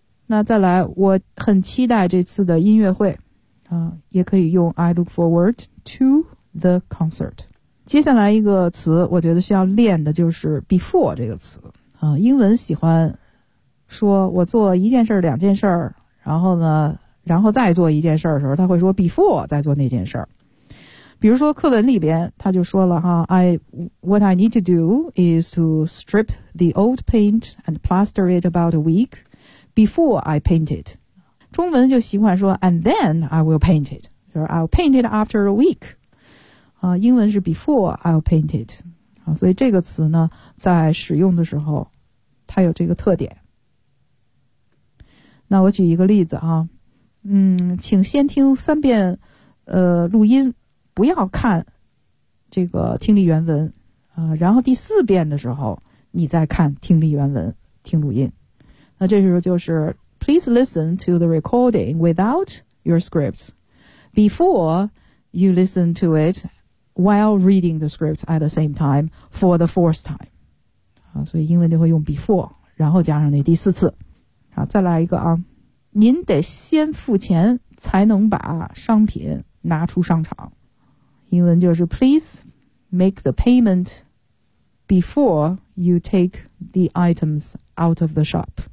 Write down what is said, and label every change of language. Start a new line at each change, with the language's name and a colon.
Chinese: 那再来，我很期待这次的音乐会啊，也可以用
English: I look forward to the concert.
Chinese: 接下来一个词我觉得需要练的就是 before 这个词啊，英文喜欢说我做一件事儿两件事儿，然后呢然后再做一件事儿的时候，他会说 before 再做那件事儿。比如说课文里边他就说了哈，
English: What I need to do is to strip the old paint and plaster it about a week before I paint it.
Chinese: 中文就习惯说
English: and then I will paint it,
Chinese: 就是
English: I'll paint it after a week.
Chinese: 英文是
English: before I'll paint it、
Chinese: 啊、所以这个词呢在使用的时候它有这个特点。那我举一个例子啊，请先听三遍录音，不要看这个听力原文啊，然后第四遍的时候你再看听力原文听录音。那这时候就是
English: Please listen to the recording without your scripts before you listen to itWhile reading the scripts at the same time for the fourth time.
Chinese: 好，所以英文就会用 before, 然后加上那第四次。好，再来一个啊。您得先付钱才能把商品拿出商场。英文就是
English: please make the payment before you take the items out of the shop.